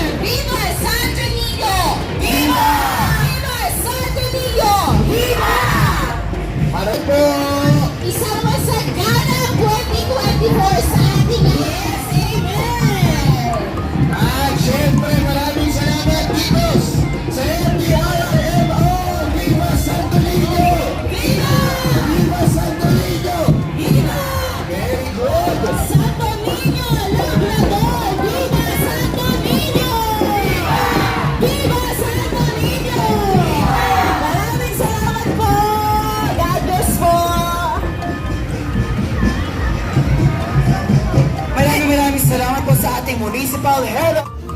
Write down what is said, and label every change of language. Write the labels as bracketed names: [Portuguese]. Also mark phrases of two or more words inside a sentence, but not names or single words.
[Filipino] Viva Santo Niño! Viva! Viva Santo Niño! Viva! Para po! Isang masaganang 2024 sa ating lahat. Amen! At syempre maraming salamat Titos sa MDRMO! Viva Santo Niño! Viva! Viva Santo Niño! Viva! [English] Very good! [Filipino] Santo Niño Labrador! Viva Santo Niño! Viva Santo Niño! Maraming salamat po! [English] God bless [Filipino] po! Maraming salamat po sa ating Municipal Head